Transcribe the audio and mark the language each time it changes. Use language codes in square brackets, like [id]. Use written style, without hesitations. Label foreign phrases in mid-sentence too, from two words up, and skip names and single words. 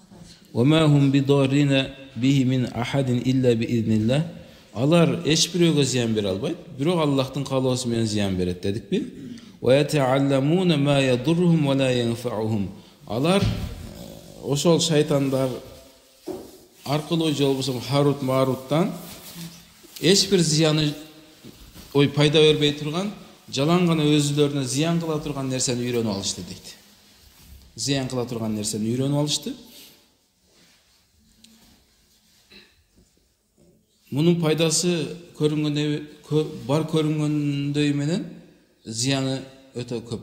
[ar] وَمَا هُمْ بِضَارِّينَ بِهِ مِنْ أَحَدٍ إِلَّا بِإِذْنِ اللَّهِ. [ky] Алар эчбирөөгө зыян бере албайт, бирок Аллахтын каалоосу менен зыян берет дедикпи? [ar] وَيَتَعَلَّمُونَ مَا يَضُرُّهُمْ وَلَا يَنفَعُهُمْ. [ky] Алар ошол шайтандар аркылуу же болбосо Харут Маруттан эч бир зыяны пайда бербей турган, жалаң гана өзүлөрүнө зыян кыла турган нерсени үйрөнүп алышты дейт. Зыян кыла турган нерсени үйрөнүп алышты. Мунун пайдасы бар көрүнгөндөй менен зыяны өтө көп.